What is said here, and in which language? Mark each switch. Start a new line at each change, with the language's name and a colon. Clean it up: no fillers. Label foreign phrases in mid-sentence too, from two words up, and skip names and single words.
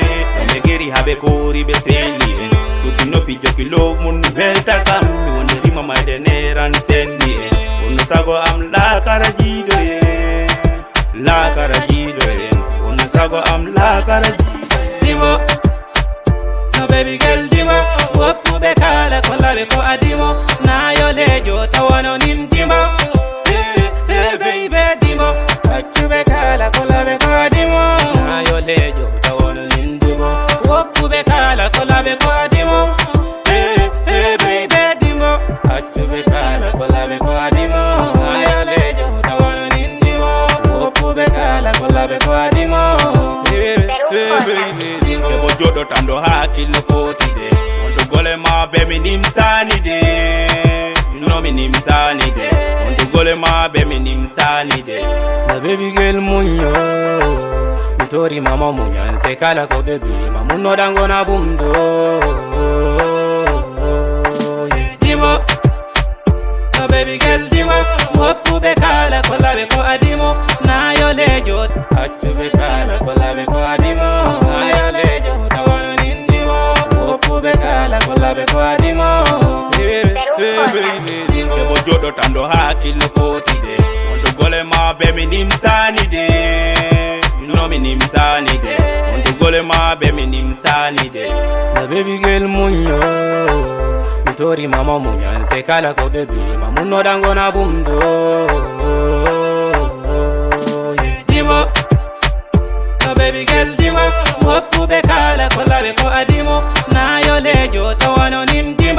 Fula: Ɓe geri haɓe kori ɓe sendi en, suki noppi jokilo mun welta kam. Mi wonirima mayde neran sendi en, wonno sago am lakara jiiɗo en, lakara jiiɗo en, wonno sago am lakara jiiɗo. No
English: baby girl
Fula: dimo, woppuɓe kala ko laɓe ko adimo. Nayo lejo tawano nin dimo, baby dimo, waccuɓe kala ko laɓe ko adimo. Nayo lejo tawano nin dimo, woppuɓe kala ko laɓe ko adimo. Baby dimo, waccuɓe kala ko laɓe ko adimo. Nayo lejo tawano nin dimo, woppuɓe kala ko laɓe ko adimo. Debo joɗo tan ɗo hakkilno foti de, wonto gole ma be mi nimsani de, no mi nimsani de, wonto gole ma be mi nimsani de. Na
English: baby girl
Fula: munyo, mi tori mama munyan se kala ko baby ma munno dango na bundo. Dimo, no
English: baby girl
Fula: dimo, woppuɓe kala ko laɓe ko adimo. Nayo lejo accuɓe kala ko laɓe ko adimo. Nayo lejo tawano nin dimo, woppuɓe kala ko laɓe ko adimo. Debo joɗo tan ɗo hakkilno foti de, wonto gole ma be mi nimsani de, no mi nimsani de, wonto gole ma be mi nimsani de. Na
English: baby girl
Fula: munyo, mi tori mama munyan se kala ko baby ma munno dango na bundo. Dimo, no
English: baby girl
Fula: dimo, woppuɓe kala ko laɓe ko adimo. Nayo lejo tawano nin